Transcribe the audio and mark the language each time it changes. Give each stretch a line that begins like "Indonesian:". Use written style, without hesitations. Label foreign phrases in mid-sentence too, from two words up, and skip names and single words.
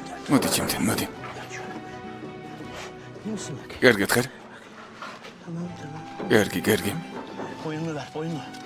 Georgian: მოდი ჩემთან, მოდი.
Turkish: İyi misin bak?
Georgian: კარგად ხარ?
Turkish: Tamam tamam.
Georgian: კარგი.
Turkish: Boynunu ver boynunu.